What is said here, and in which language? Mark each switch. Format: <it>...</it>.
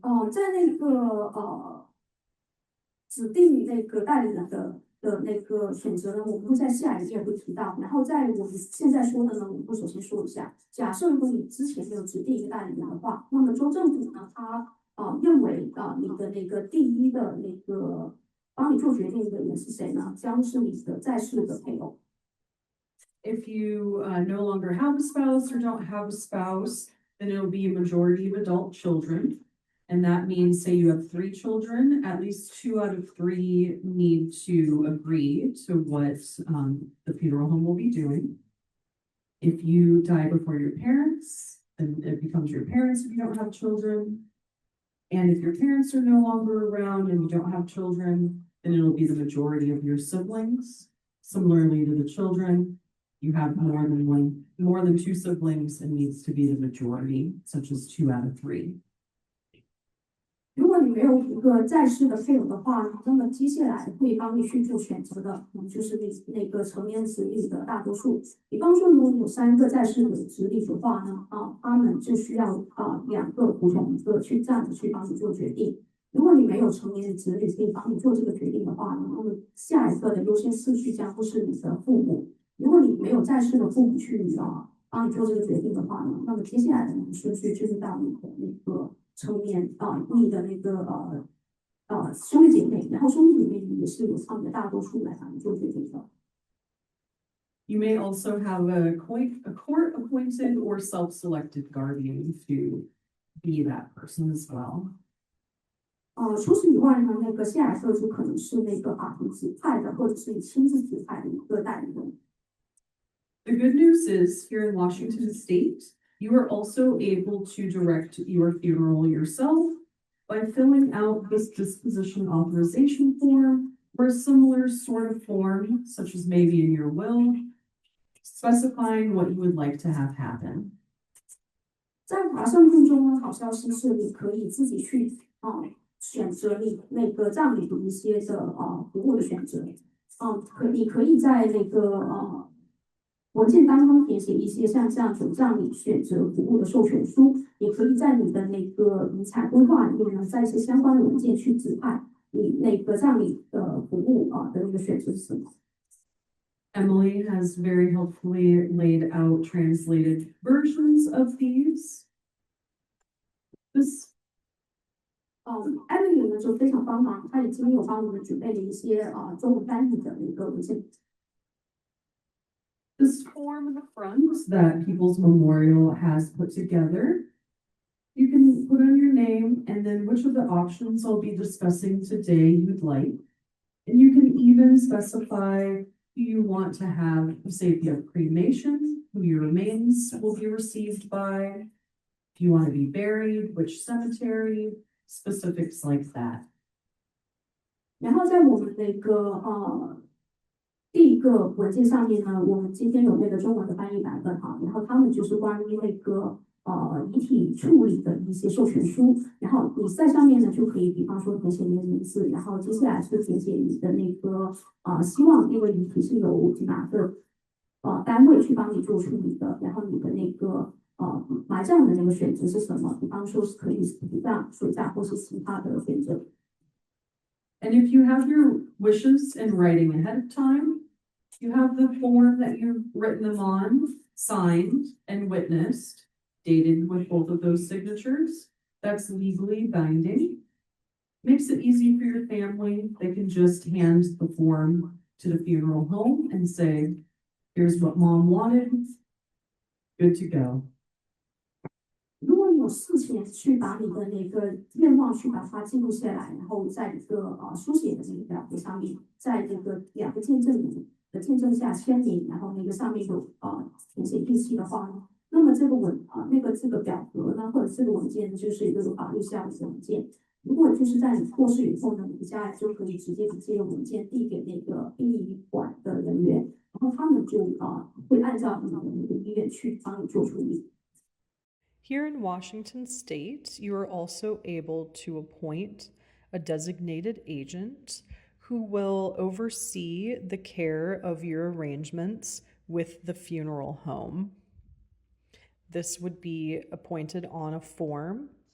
<zh>在那个指定那个代理人的那个选择呢，我们会在下一页会提到。然后在我们现在说的呢，我们会首先说一下，假设如果你之前没有指定一个代理人的话，那么州政府呢，他认为你的那个第一的那个帮你做决定的人是谁呢？将是你的在世的配偶。</zh> <en>If you no longer have a spouse or don't have a spouse, then it'll be a majority of adult children. And that means, say you have 3 children, at least 2 out of 3 need to agree to what the funeral home will be doing. If you die before your parents, then it becomes your parents if you don't have children. And if your parents are no longer around and you don't have children, then it'll be the majority of your siblings. Similarly to the children, you have more than 2 siblings, it needs to be the majority, such as 2 out of 3.</en> <zh>如果你没有一个在世的配偶的话，那么接下来会帮你去做选择的，就是那个成年子女的大多数。比方说，如果你有3个在世的子女的话呢，他们就需要2个不同一个去这样子去帮你做决定。如果你没有成年的子女可以帮你做这个决定的话呢，那么下一个的优先次序将会是你的父母。如果你没有在世的父母去帮你做这个决定的话呢，那么接下来的顺序就是到你的那个成年你的那个兄弟姐妹，然后兄弟姐妹也是有他们的大多数来帮你做决定的。</zh> <en>You may also have a court-appointed or self-selected guardian to be that person as well.</en> <zh>除此以外呢，那个下一个就可能是那个法庭指派的，或者是你亲自指派的一个代理人。</zh> <en>The good news is, here in Washington State, you are also able to direct your funeral yourself by filling out this disposition authorization form or a similar sort of form, such as maybe in your will, specifying what you would like to have happen.</en> <zh>在华盛顿中呢，好消息是你可以自己去选择你那个葬礼的一些的服务的选择。你可以在那个文件当中填写一些像这样子葬礼选择服务的授权书，也可以在你的那个遗产规划里面呢，在一些相关的文件去指派你那个葬礼的服务的那个选择是什么。</zh> <en>Emily has very helpfully laid out translated versions of these.</en> <zh>Emily 呢就非常帮忙，她已经有帮我们准备了一些中文翻译的一个文件。</zh> <en>This form in the front that People's Memorial has put together, you can put on your name and then which of the options I'll be discussing today you'd like. And you can even specify who you want to have, say if you have cremation, who your remains will be received by, if you want to be buried, which cemetery, specifics like that.</en> <zh>然后在我们那个第一个文件上面呢，我们今天有那个中文的翻译版本哈，然后他们就是关于那个遗体处理的一些授权书，然后你在上面呢就可以，比方说填写你的名字，然后接下来是填写你的那个希望那个遗体是由哪个单位去帮你做处理的，然后你的那个埋葬的那个选择是什么，比方说是可以土葬、水葬或是其他的选择。</zh> <en>And if you have your wishes in writing ahead of time, you have the form that you've written them on, signed and witnessed, dated with both of those signatures. That's legally binding. Makes it easy for your family. They can just hand the form to the funeral home and say, here's what mom wanted. Good to go.</en> <zh>如果你有事前去把你的那个愿望去把它记录下来，然后在一个书写的那个表格上面，在这个2个见证人的见证下签名，然后那个上面有填写日期的话呢，那么这个表格呢，或者这个文件就是一个有法律效力的文件。如果就是在你过世以后呢，你家人就可以直接把这个文件递给那个殡仪馆的人员，然后他们就会按照你的那个意愿去帮你做处理。</zh> <en>Here in Washington state, you are also able to appoint a designated agent who will oversee the care of your arrangements with the funeral home. This would be appointed on a form.</en>